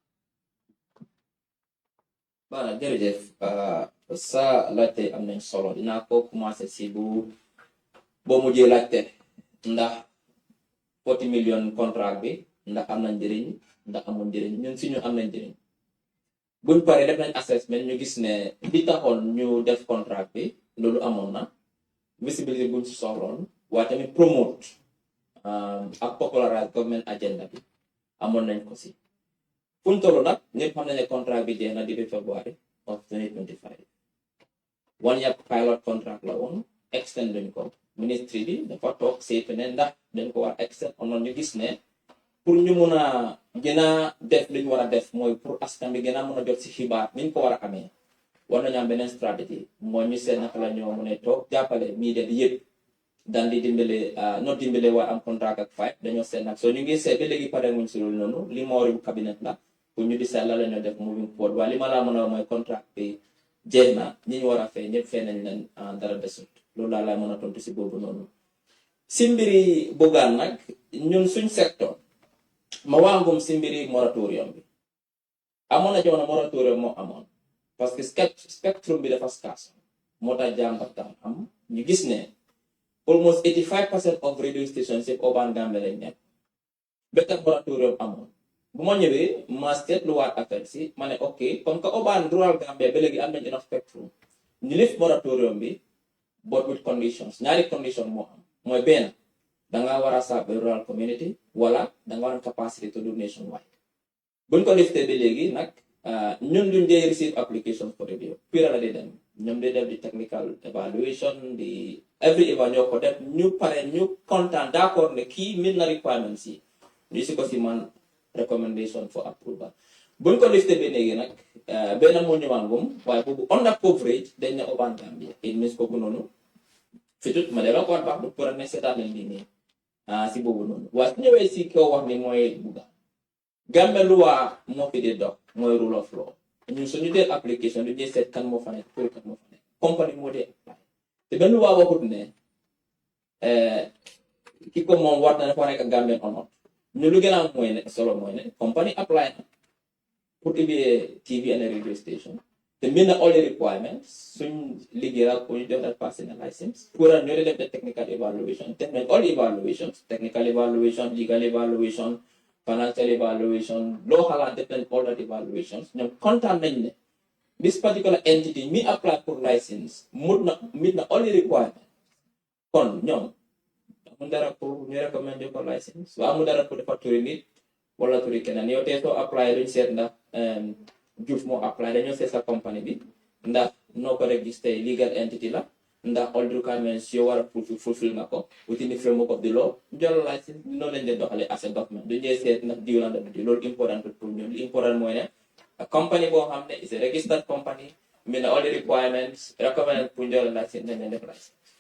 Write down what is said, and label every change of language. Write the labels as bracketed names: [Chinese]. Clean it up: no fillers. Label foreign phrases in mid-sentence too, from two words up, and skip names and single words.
[Wolof] Voilà, jërëjëf sa laajte am nañ solo dinaa ko commencé si boo mujjee laajte ndax 40 million contract bi ndax am na njëriñ ndax amul njëriñ ñun si ñu am nañ njëriñ buñ paree def nañ assessment ñu gis ne li taxoon ñu def contract bi loolu amoon na visibilité buñ si soxloon waaye tamit promote ak [English] popularize government agenda [Wolof] bi amoon nañ ko si fuñ toll nag ñëpp xam nañ ne contract bi jeex na depuis [English] February of 2025 one year pilot contract [Wolof] la woon extend duñ ko ministry bi dafa toog saytu ne ndax dañ ko war extend onoon ñu gis ne pour ñu mun a gën a def li ñu war a def mooy pour askan bi gën a mun a jot si xibaar niñ ko war a amee war nañu am beneen stratégie mooy ñu seet naka la ñoo mun a toog jàppale media bi yëpp daan di dimbale not dimbale waa am contract ak fay dañoo seet nag soo ñu ngi seet ba léegi pare muñ si loolu noonu li ma wari bu cabinet la pour ñu di seet la ñoo def [English] moving forward [Wolof] waaye li ma laa mën a mooy contract bi jeex na ñi ñu war a fay ñëpp fay nañ leen dara desut loolu laa lay mën a tontu si boobu noonu si mbiri Bougane nag ñun suñ secteur ma waangum si mbiri moratorium bi amoon na jamono moratorium moo amoon [French] parce que [Wolof] spectrum bi dafa scarce moo tax jàmbat tam am ñu gis ne almost 85% [English] of radio stations [Wolof] yëpp urban Gambia lañ nekk béykat moratorium amoon bu ma ñëwee ma seetluwaat affaire si ma ne ok [French] comme que [Wolof] urban rural Gambia ba léegi am nañ [English] enough spectrum [Wolof] ñu [English] lift moratorium [Wolof] bi [English] but with conditions [Wolof] ñaari condition moo am mooy benn danga war [English] a serve rural community [Wolof] wala danga war [English] a capacity to do nationwide [Wolof] buñ ko liftee ba léegi nag ñun duñ dee [English] receive application for radio [Wolof] pira la dee dem ñoom dee def di [English] technical evaluation [Wolof] di every eva ñoo ko def ñu pare ñu content d'accord ne kii meet na requirements yi ñu si ko si man [English] recommendation for approval [Wolof] buñ ko liftee ba léegi nag benn moo ñëwaangum waaye boobu [English] under coverage [Wolof] dañ ne urban Gambia [English] it means [Wolof] kooku noonu fitut ma delloo ko baax du pour ne seetaan leen lii nii si boobu noonu waaye su ñëwee si kaw wax ni mooy Bougane Gambia lu waa moo fi di dox mooy [English] rule of law [Wolof] ñun suñu dee application du ñuy seet kan moo fa nekk pour kan moo fa nekk compagnie moo dee apply te benn waa waxut ne ki ko moom war na dafa nekk [English] Gambian or not [Wolof] ñu lu gën a am mooy ne solo mooy ne compagnie apply na pour ubbi [English] TV and radio station [Wolof] te mën na [English] all the requirements [Wolof] suñ liggéey ak pour ñu jox la [English] personal license [Wolof] pour ñoo di def [English] the technical evaluation [Wolof] def nañ [English] all evaluations technical evaluation legal evaluation financial evaluation [Wolof] loo xalaat def nañ [English] all that evaluations [Wolof] ñoom kontaan nañ ne [English] this particular entity [Wolof] mi apply pour license meet na [English] all the requirements [Wolof] kon ñoom amul dara pour ñu recommendé ko license waaye amul dara pour dafa turi nit wala turi keneen yow tey soo apply duñ seet ndax Diouf moo apply dañoo seet sa compagnie bi ndax noo ko registré [English] legal entity [Wolof] la ndax [English] all the requirements [Wolof] yoo war a fulfill nga ko [English] within the framework of the law [Wolof] jël license noonu lañ leen doxalee [English] as a government [Wolof] duñ dee seet ndax diw la ndax di loolu important pour ñun li important mooy ne compagnie boo xam ne [English] is a registered company [Wolof] mi ne [English] all the requirements recommended [Wolof] pour jël license nañ leen def license